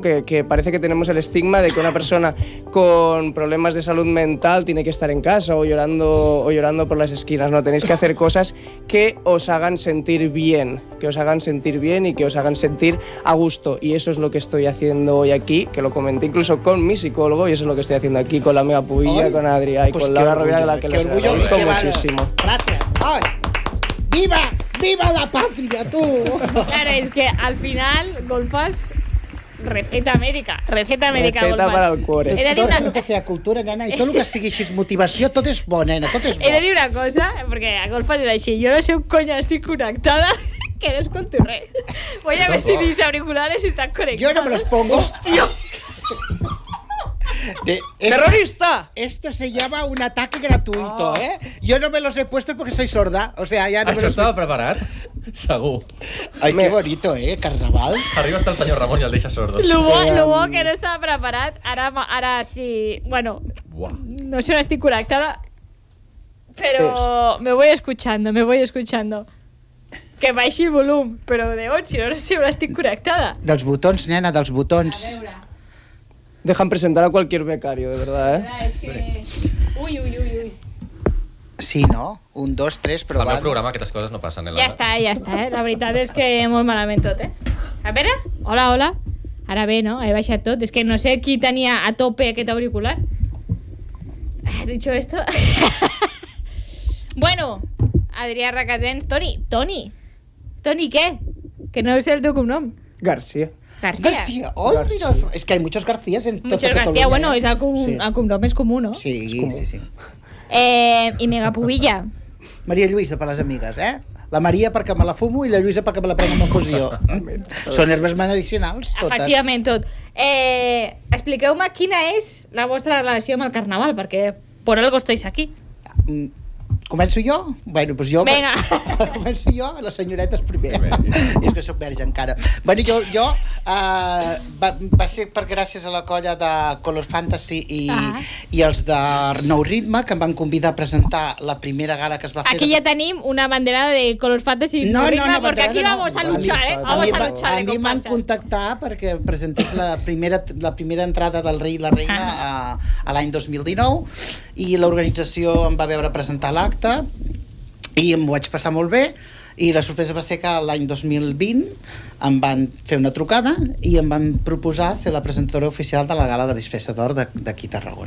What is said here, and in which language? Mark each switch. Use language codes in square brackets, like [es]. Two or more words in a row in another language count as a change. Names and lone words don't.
[es] Que parece que tenemos el estigma de que una persona con problemas de salud mental tiene que estar en casa o llorando por las esquinas. No, tenéis que hacer cosas que os hagan sentir bien, y que os hagan sentir a gusto, y eso es lo que estoy haciendo hoy aquí, que lo comenté incluso con mi psicólogo, y eso es lo que estoy haciendo aquí con [ca] la meva pubilla, [es] con Adrià y con Laura Rovira, de la que les agradezco muchísimo. Gracias. Ay. ¡Viva la patria, tú! Claro, es que al final, Golfas, receta mèdica, Receta Golfas. para el cuore. [ca] Tot el que sigui cultura, nena, i tot el que sigui així motivació, tot és bo, nena, tot és bo. He de dir una cosa, perquè a Golfas és així, jo no sé on conya estic connectada, que no escolto res. [es] Voy a ver si mis auriculares están conectados. Yo no me los pongo. ¡Terrorista! Esto se llama un ataque gratuito, ¿eh? Yo no me los he puesto porque soy sorda. O sea, ya no me [ca] Això [es] los... [ca] estava preparat? Segur. [es] Ai, que bonito, Carnaval. [ca] Arriba està el senyor Ramon i el deixa sordo. Lo bo que no estava preparat, ara sí... Bueno, no sé on estic connectada, [es] pero me voy escuchando. [ca] Que baixi el volum, però de on? Si no sé on estic connectada. Dels botons, nena, dels botons. A veure... [es] Dejan presentar a cualquier becario, de verdad, ¿eh? [ca] És que... Ui. Sí, no? 1, 2, 3, Al provant. meu programa aquestes coses no passen, Ja està, La veritat és que molt malament tot, A veure? Hola. Ara bé, no? He baixat tot. És que no sé qui tenia a tope aquest auricular. [es] Dicho esto... Bueno, Adrià Recasens. [ca] Toni, ¿qué? Que no sé el teu cognom. García. García. [es] Oh, mira, es que hay muchos Garcías en toda Muchos Cataluña. [ca] García, bueno, és el Sí. cognom és comú, no? Sí. I Megapubilla. Maria Lluïsa, per les amigues, La Maria perquè me la fumo i la Lluïsa perquè me la prenc amb infusió. Són herbes medicinals, totes. Efectivament, tot. Expliqueu-me quina és la vostra relació amb el Carnaval, perquè [es] por algo estáis aquí. [ca] Començo jo? Bueno, doncs jo... Vinga. Començo jo, les senyoretes primer. És que soc verge encara. Bueno, jo va ser per gràcies a la colla de Color Fantasy i els de Nou Ritme, que em van convidar a presentar la primera gala que es va fer... Aquí ya tenim una banderada de Color Fantasy. [es] No, porque aquí vamos a luchar, Vamos a luchar. [ca] A mi em van contactar perquè presentés la primera entrada del Rei i la Reina a l'any 2019, i l'organització em va veure presentar l'acte i em ho vaig passar molt bé, i la sorpresa va ser que l'any 2020 em van fer una trucada i em van proposar ser la presentadora oficial de la gala de disfressa d'or d'aquí a Tarragona.